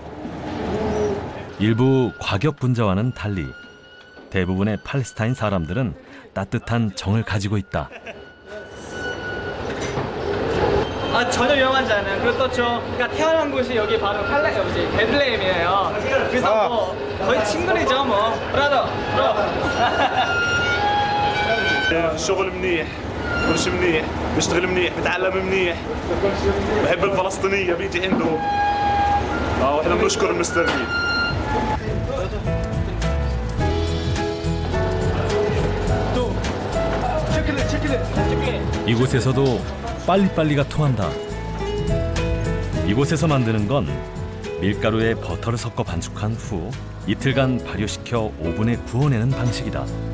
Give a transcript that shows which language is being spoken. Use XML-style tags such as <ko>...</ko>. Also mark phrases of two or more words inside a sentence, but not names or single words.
<ko>일부 과격 분자와는 달리 대부분의 팔레스타인 사람들은 따뜻한 정을 가지고 있다. 아, 전혀 위험하지 않아요. 그리고 또 그러니까 태어난 곳이 여기 바로 베들레헴이에요. 그래서 뭐 거의 친구이죠, 뭐. 브라더,</ko> <ar>شغل منيح كل شيء منيح بيشتغل منيح بتعلم منيح بحب الفلسطينية بيجي عندهم واحنا بنشكر المستلمين.</ar> <ko>이곳에서도 빨리빨리가 통한다. 이곳에서 만드는 건 밀가루에 버터를 섞어 반죽한 후 이틀간 발효시켜 오븐에 구워내는 방식이다.</ko>